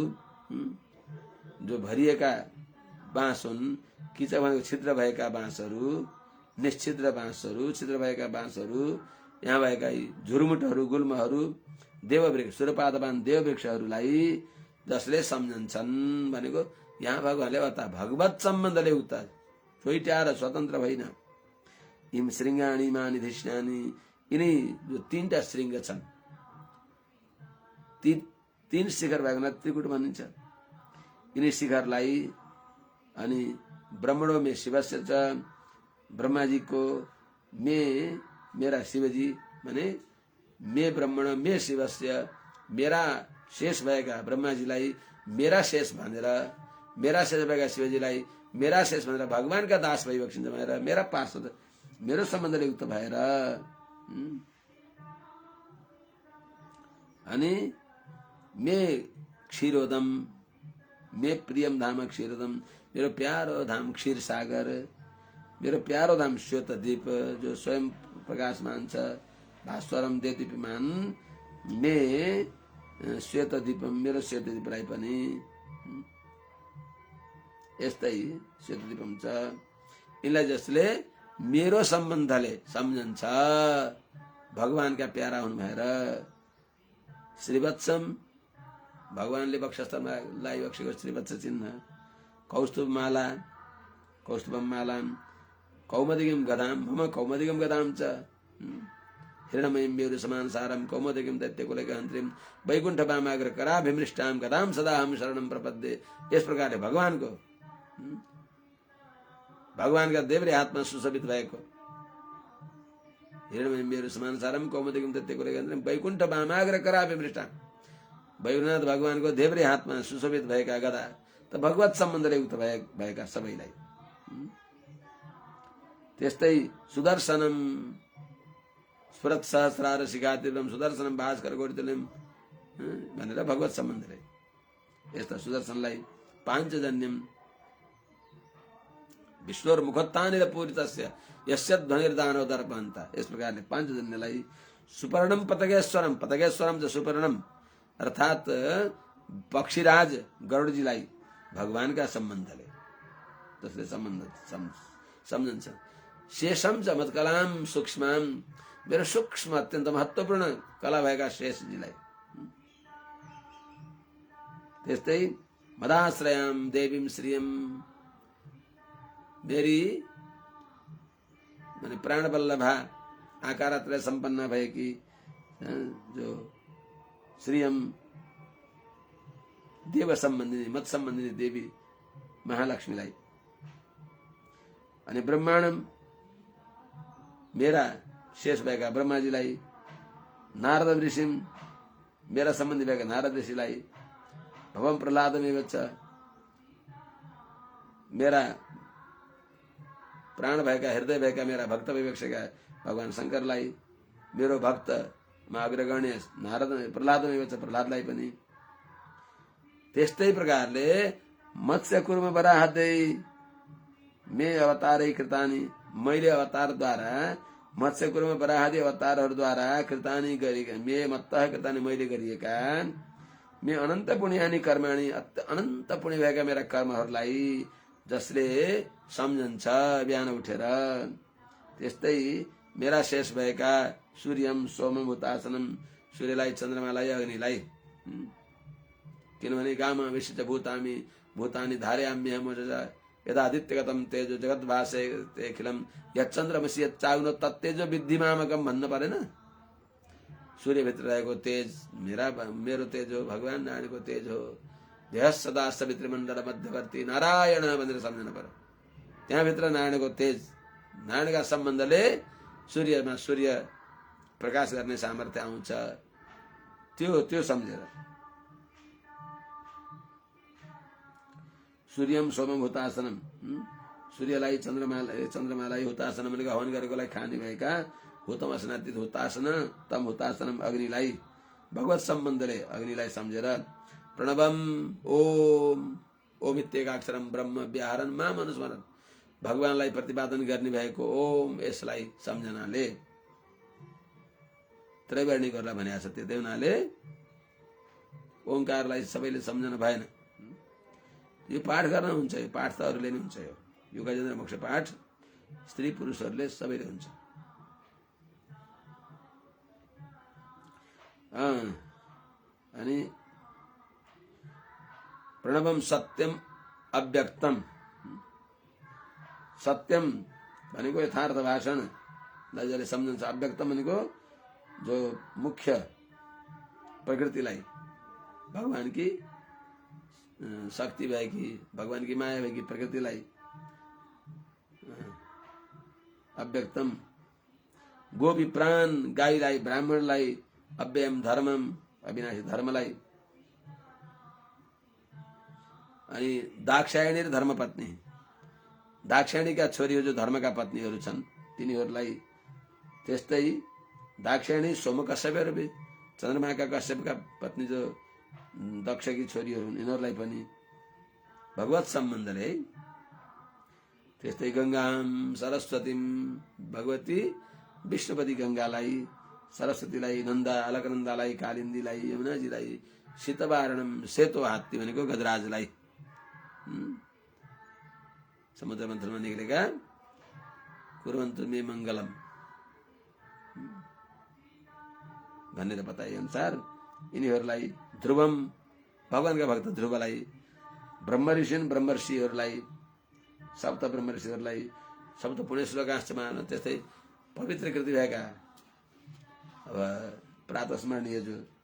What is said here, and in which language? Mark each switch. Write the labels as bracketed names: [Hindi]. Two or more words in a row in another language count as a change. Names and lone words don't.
[Nepali] जो भरिएका बाँस हुन्, किच भनेको छिद्र भएका बाँसहरू, निश्छिद्र बाँसहरू, छिद्र भएका बाँसहरू, यहाँ भएका झुरुमुटहरू, गुल्महरू, देववृक्ष, सूर्यपादवान देववृक्षहरूलाई जसले सम्झन्छन् भनेको यहाँ भगवानले अर्थात भगवत सम्बन्धले उक्त छोइट्याएर स्वतन्त्र होइन। [Sanskrit] इम श्रृङ्गाणी मानि धिष्णानी, [Nepali] यिनी जो तीनटा श्रृङ्ग छन्, तीन शिखर भएको त्रिकुट भनिन्छ। यिनी शिखरलाई अनि [Sanskrit] ब्रह्मणो मे शिवस्य च, [Nepali] ब्रह्माजीको मेरा शिवजी भने [Sanskrit] मे ब्रह्मण मे शिवस्य, [Nepali] मेरा शेष भएका ब्रह्माजीलाई मेरा शेष भनेर, मेरा शेष भएका शिवजीलाई मेरा शेष भनेर भगवानका दास भइबक्सिन्छ भनेर मेरा पार्षद, मेरो सम्बन्धले युक्त भएर [Sanskrit] अनि मे क्षीरोदम, मे प्रियम धाम क्षीरोदम, [Nepali] मेरो प्यारो धाम क्षीर सागर, मेरो प्यारो धाम श्वेत द्वीप जो स्वयं प्रकाशमान छ, [Sanskrit] भास्वरम देदीप्यमान, मे श्वेत द्वीपम, [Nepali] मेरो श्वेत द्वीपलाई पनि यस्तै श्वेत द्वीपम छ। यिनलाई जसले मेरो सम्बन्धले सम्झन्छ, भगवानका प्यारा हुनु भएर, श्रीवत्सम भगवानले वक्षस्थलमा लगाइबक्सेको श्रीवत्स चिन्ह, कौस्तुभमाला, कौस्तुभमाला, [Sanskrit] कौमदिगम गदाम, मम कौमदिगम गदाम च, हिरणमयीं मेरु समान सारम, कौमदिगम दैत्यकुलैकहन्त्रीं, वैकुण्ठ वामाग्र कराभिमृष्टां गदाम सदा हम शरणं प्रपद्ये। [Nepali] यस प्रकारले भगवानका देब्रे हातमा सुशोभित भएको [Sanskrit] हिरणमयीं मेरु समान सारम, कौमदिगम दैत्यकुलैकहन्त्रीं, वैकुण्ठ वामाग्र कराभिमृष्टां, [Nepali] वैकुण्ठनाथ भगवानको देब्रे हातमा सुशोभित भएका गदा त भगवत सम्बन्धले युक्त भएका सबैलाई। त्यस्तै [Sanskrit] सुदर्शनम स्फुरत सहस्रार शिखातीर्णम, सुदर्शनम भास्कर कोटितुल्यम [Nepali] भनेर भगवत सम्बन्धले यस्ता सुदर्शनलाई पाञ्चजन्यम [Sanskrit] विश्वर मुखत्तानिर पूरितस्य यस्य ध्वनिर्दानो दर्पहन्ता, [Nepali] यस प्रकारले पाञ्चजन्यलाई [Sanskrit] सुपर्णम पतगेश्वरम, पतगेश्वरम च सुपर्णम [Nepali] अर्थात पक्षीराज गरुडजीलाई भगवानका सम्बन्धले जसले सम्बन्ध सम्झन्छ। [Sanskrit] शेषम च मत्कलाम सूक्ष्मम, [Nepali] मेरो सूक्ष्म अत्यन्त महत्त्वपूर्ण कला भएका शेषजीलाई। त्यस्तै [Sanskrit] मदाश्रयाम देवीम श्रियम, [Nepali] मेरी माने प्राणवल्लभा आकारत्रय सम्पन्न भएकी जो श्रियम [Sanskrit] देव सम्बन्धिनी, मत सम्बन्धिनी [Nepali] देवी महालक्ष्मीलाई, अनि ब्रह्माण्डम मेरा शेष भएका ब्रह्माजीलाई, नारद ऋषिम मेरा सम्बन्धी भएका नारद ऋषिलाई, [Sanskrit] भवम प्रह्लादमेव च [Nepali] मेरा प्राण भएका हृदय भएका मेरा भक्त भइबक्सेका भगवान शङ्करलाई, मेरो भक्तमा अग्रगण्य नारद प्रह्लादमेव च प्रह्लादलाई पनि। त्यस्तै प्रकारले [Sanskrit] मत्स्य कुर्म वराहदै मे अवतारै कृतानि, [Nepali] मैले अवतारद्वारा मत्स्य कुर्म वराहदि अवतारहरूद्वारा कृतानि गरेका, [Sanskrit] मे मत्तः कृतानि [Nepali] मैले गरिएका, [Sanskrit] मे अनन्त पुण्यानि कर्माणि, [Nepali] अनन्त पुण्य भएका मेरा कर्महरूलाई जसले सम्झन्छ बिहान उठेर। त्यस्तै मेरा शेष भएका [Sanskrit] सूर्यम सोमम हुतासनम, [Nepali] सूर्यलाई, चन्द्रमालाई, अग्निलाई, किनभने [Sanskrit] गाम विशिष्ट भूतामी भूतानि धारयाम्यहम यदादित्यगतम तेजो जगद्भासे अखिलम यच्चन्द्रमसि यच्चाग्नो तत्तेजो विद्धिमामकम [Nepali] भन्न परेन। सूर्यभित्र रहेको तेज मेरो तेज हो, भगवान नारायणको तेज हो, [Sanskrit] ध्येय सदा सवितृमण्डल मध्यवर्ती नारायण [Nepali] भनेर सम्झनु पर्यो। त्यहाँभित्र नारायणको तेज, नारायणका सम्बन्धले सूर्यमा सूर्य प्रकाश गर्ने सामर्थ्य आउँछ। त्यो सम्झेर [Sanskrit] सूर्यम सोमम हुतासनम, [Nepali] सूर्यलाई चन्द्रमालाई हुतासन भनेको हवन गरेकोलाई खाने भएका [Sanskrit] हुतम असनातीत हुतासन, तम हुतासनम [Nepali] अग्निलाई भगवत सम्बन्धले अग्निलाई सम्झेर प्रणवम ओम, [Sanskrit] ओम इत्येकाक्षरम ब्रह्म व्याहरण माम अनुस्मरण, [Nepali] भगवानलाई प्रतिपादन गर्ने भएको ओम यसलाई सम्झनाले त्रैवर्णिकहरूलाई भनेको छ। त्यही हुनाले ओंकारलाई सबैले सम्झन भएन। यो पाठ गर्न हुन्छ, यो पाठ त अरूले नै हुन्छ। यो गजेन्द्र मोक्ष पाठ स्त्री पुरुषहरूले सबैले हुन्छ। अनि [Sanskrit] प्रणवम सत्यम अव्यक्तम, [Nepali] सत्यम भनेको यथार्थ भाषण जसले सम्झन्छ, अव्यक्तम भनेको जो मुख्य प्रकृतिलाई, भगवान की शक्ति भएकी, भगवान की माया भएकी प्रकृतिलाई अव्यक्तम, गोपी प्राण गाईलाई, ब्राह्मणलाई, अव्ययम धर्मम अविनाशी धर्मलाई, अनि दाक्षायणी र धर्मपत्नी, दाक्षायणीका छोरीहरू जो धर्मका पत्नीहरू छन् तिनीहरूलाई, त्यस्तै दाक्षायणी सोम कश्यपहरू, चन्द्रमाका कश्यपका पत्नी जो दक्षकी छोरीहरू हुन् यिनीहरूलाई पनि भगवत सम्बन्धले, त्यस्तै [Sanskrit] गङ्गाम सरस्वतीम, [Nepali] भगवती विष्णुपति गङ्गालाई, सरस्वतीलाई, नन्दा अलकनन्दालाई, कालिन्दीलाई, यमुनाजीलाई, शीतवारणम सेतो हात्ती भनेको गजराजलाई, समुद्र मन्थनमा निक्लेका [Sanskrit] कुर्वन्तु मे मङ्गलम [Nepali] भनेर बताए अनुसार यिनीहरूलाई, ध्रुवम भगवानका भक्त ध्रुवलाई, ब्रह्मऋषिन ब्रह्मर्षिहरूलाई, सप्त ब्रह्मर्षिहरूलाई, [Sanskrit] सप्त पुण्य श्लोकाश्चमा, [Nepali] त्यस्तै पवित्र कृति भएका अब प्रातस्मरणीय जो